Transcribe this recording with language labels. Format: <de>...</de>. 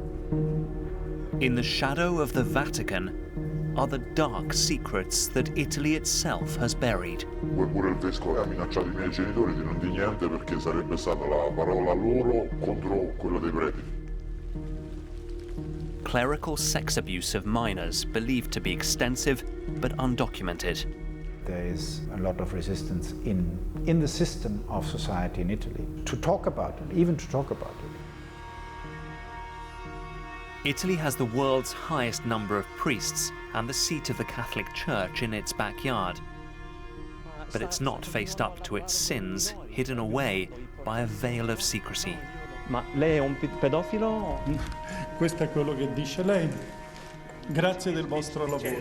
<en>In the shadow of the Vatican are the dark secrets that Italy itself has buried.</en> <it>Pure il vescovo ha minacciato i miei genitori di non dire niente perché sarebbe stata la parola loro contro quella dei preti.</it> <en>Clerical sex abuse of minors believed to be extensive but undocumented. There is a lot of resistance in the system of society in Italy to talk about it, even to talk about it. Italy has the world's highest number of priests and the seat of the Catholic Church in its backyard. But it's not faced up to its sins, hidden away by a veil of secrecy.</en> <it>Ma lei è un pedofilo? Questo è quello che dice lei. Grazie del vostro lavoro.</it>